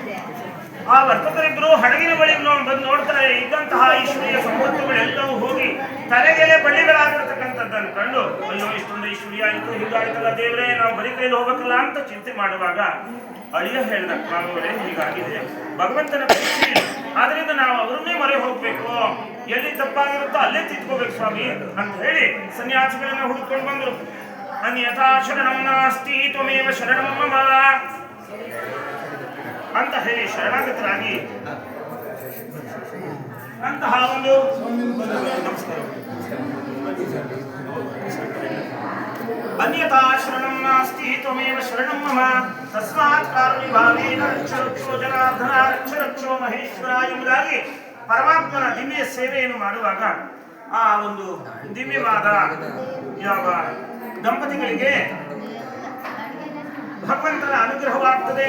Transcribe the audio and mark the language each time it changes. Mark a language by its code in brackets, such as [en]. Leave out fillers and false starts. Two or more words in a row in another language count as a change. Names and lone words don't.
[kn] ಆ ವರ್ತಕರಿಬ್ರು ಹಡಗಿನ ಬಳಿ ಬಂದು ನೋಡ್ತಾರೆ, ಇದ್ದಂತಹ ಐಶ್ವರ್ಯ ಸಂಪತ್ತುಗಳೆಲ್ಲವೂ ಹೋಗಿ ತಲೆಗೆಲೆ ಬಳ್ಳಿಗಳಾಗಿರ್ತಕ್ಕಂಥದ್ದನ್ನು ಕಂಡು ಅಯ್ಯೋ ಇಷ್ಟೊಂದು ಐಶ್ವರ್ಯ ಆಯಿತು, ಹೀಗಾಯ್ತಲ್ಲ ದೇವರೇ, ನಾವು ಬರೀ ಕೈಲಿ ಹೋಗ್ಬೇಕಲ್ಲ ಅಂತ ಚಿಂತೆ ಮಾಡುವಾಗ ಅಳಿಯ ಹೇಳಿದ, ಮಾವರೇ ಹೀಗಾಗಿದೆ, ಭಗವಂತನ ಪರೀಕ್ಷೆ ಆದ್ರಿಂದ ನಾವು ಅವರನ್ನೇ ಮೊರೆ ಹೋಗ್ಬೇಕು, ಎಲ್ಲಿ ತಪ್ಪಾಗಿರುತ್ತೋ ಅಲ್ಲೇ ತಿದ್ಕೋಬೇಕು ಸ್ವಾಮಿ ಅಂತ ಹೇಳಿ ಸನ್ಯಾಸಿಗಳನ್ನ ಹುಡುಕೊಂಡು ಬಂದರು. [sa] ಅನ್ಯಥಾ ಶರಣಂ ನಾಸ್ತಿ ತ್ವಮೇವ ಶರಣಂ ಮಮ [kn] ಅಂತ ಹೇಳಿ ಶರಣಾಗತರಾಗಿ ಅಂತಹ ಒಂದು ನಮಸ್ಕಾರ. [sa] ಅನ್ಯಥಾ ಶರಣಂ ನಾಸ್ತಿ ತ್ವಮೇವ ಶರಣಂ ಮಮ ತಸ್ಮಾತ್ ಕಾರುಣ್ಯಭಾವೇನ ರಕ್ಷರಕ್ಷೋ ಜನಾರ್ದನ ರಕ್ಷರಕ್ಷೋ ಮಹೇಶ್ವರ [kn] ಎಂಬುದಾಗಿ ಪರಮಾತ್ಮನ ದಿವ್ಯ ಸೇವೆಯನ್ನು ಮಾಡುವಾಗ ಆ ಒಂದು ದಿವ್ಯವಾದ ಯಾವ ದಂಪತಿಗಳಿಗೆ ಭಗವಂತನ ಅನುಗ್ರಹವಾಗ್ತದೆ.